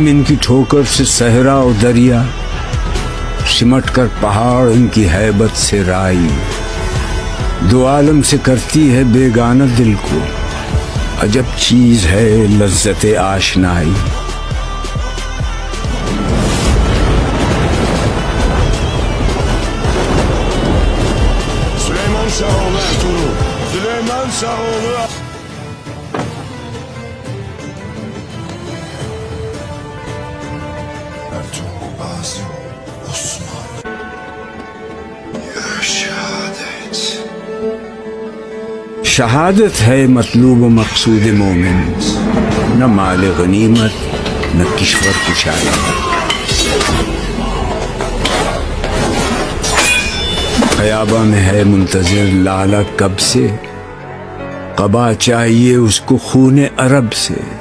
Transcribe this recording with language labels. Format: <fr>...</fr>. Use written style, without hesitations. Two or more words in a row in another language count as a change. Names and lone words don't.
<ur>ان کی ٹھوکر سے صحرا و دریا، سمٹ کر پہاڑ ان کی ہیبت سے رائی، دو عالم سے کرتی ہے بیگانہ دل کو، عجب چیز ہے لذت آشنائی۔</ur> <tr>Süleyman Şahoğlu Ertuğrul, Süleyman Şahoğlu Ertuğrul Gazi Osman. Ya şehadet.</tr> <ur>شہادت ہے مطلوب و مقصود مومن، نہ مال غنیمت نہ کشور کشائی۔ خیابہ میں ہے منتظر لالہ کب سے، قبا چاہیے اس کو خون عرب سے۔</ur>